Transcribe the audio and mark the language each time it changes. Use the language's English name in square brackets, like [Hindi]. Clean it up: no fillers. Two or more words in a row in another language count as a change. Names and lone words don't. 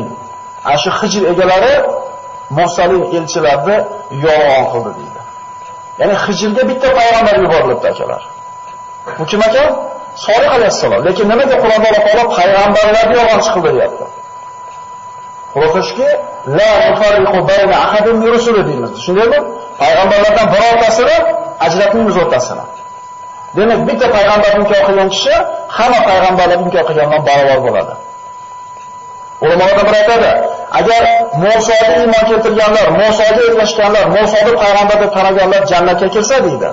[Uzbek] Ashu Hijr egalari mursalin elchilarni yolg'on qildi deydi. Ya'ni Hijrga bitta payg'ambar yuborilibdi akalar. Bu kim ekan? Solih alayhissalom. Lekin nimaga Qur'onda Alloh taolo payg'ambarlarni yolg'on chiqildi deyapti? [Arabic] Xulosaski لا نفرق بين أحد من رسله [Uzbek] deymiz. Shundaymi? Payg'ambarlardan birortasini ajratmaymiz o'rtasini. Demak, bitta payg'ambarni inkor qilgan kishi hamma payg'ambarlarni inkor qilgandan barobar bo'ladi. Ulamolar bir aytadi, agar Musoga iymon keltirganlar, Musoga ergashganlar, Musoni payg'ambar deb taniganlar jannatga kirsa deydi.